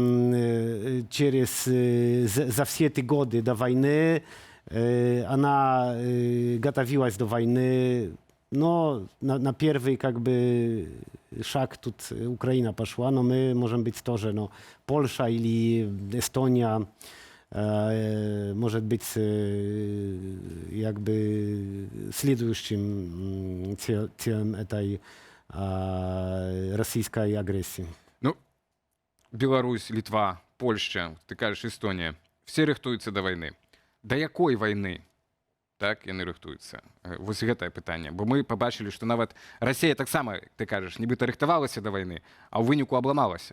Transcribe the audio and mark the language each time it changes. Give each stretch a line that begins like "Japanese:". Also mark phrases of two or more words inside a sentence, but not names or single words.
Russian: все эти годы до войны она готовилась до войны, но на первый как бы шаг тут Украина пошла, но мы можем быть тоже, Польша или Эстония, может быть jakby следующим целям этой российской агрессии.
Belarusian: Ну, Беларусь, Литва, Польща, ты кажаш, Эстонія, все рыхтуюцца да вайны. Да якой вайны? Так, яны рыхтуюцца. Вось гэтае пытанне. Бо мы пабачылі, што нават Расія таксама, ты кажаш, нібыта рыхтавалася да вайны, а ў выніку абламалася.